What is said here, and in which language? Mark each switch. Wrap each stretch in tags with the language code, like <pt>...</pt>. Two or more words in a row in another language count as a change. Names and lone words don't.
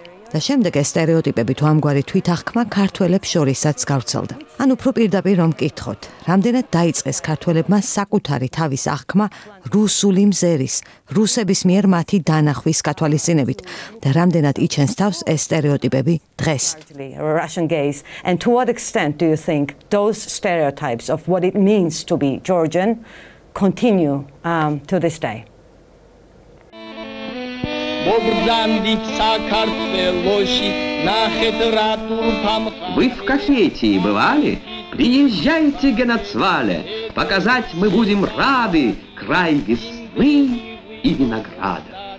<ka>და შემდეგ ეს სტერეოტიპები თუ ამგვარი თვითახკმა ქართველებს შორისაც გავრცელდა. ან უფრო პირდაპირ რომ მკითხოთ, რამდენად დაიწყეს ქართველებმა საკუთარი თავის აღქმა რუსული მზერის, რუსების მიერ მათი დანახვის გათვალისწინებით და რამდენად იჩენს თავს ეს სტერეოტიპები დღეს.</ka> <en>Russian gaze, and to what extent do you think those stereotypes of what it means to be Georgian continue to this day?</en> <ru>Вы в Кахетии бывали? Приезжайте, Геноцвале, показать мы будем рады край весны и винограда.</ru>